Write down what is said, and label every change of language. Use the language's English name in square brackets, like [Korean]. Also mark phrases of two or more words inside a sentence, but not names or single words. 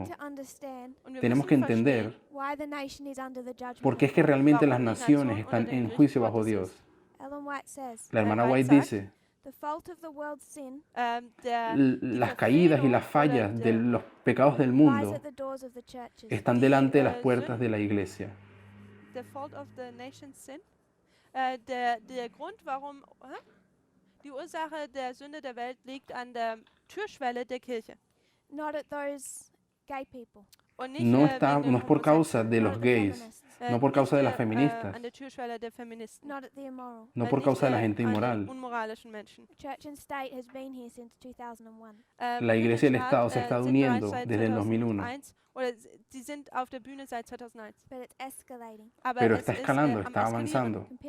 [Spanish] Tenemos que entender por qué es que realmente las naciones están en juicio bajo Dios. La hermana White dice, las caídas y las fallas de los pecados del mundo están delante de las puertas de la iglesia. [German] Die Ursache der Sünde der Welt liegt an der Türschwelle der Kirche. [English] Not at those gay people. [Spanish] No es por causa de los gays, no por causa de las feministas, no por causa de la gente inmoral. La Iglesia y el Estado se están uniendo desde el 2001. Pero está escalando, está avanzando.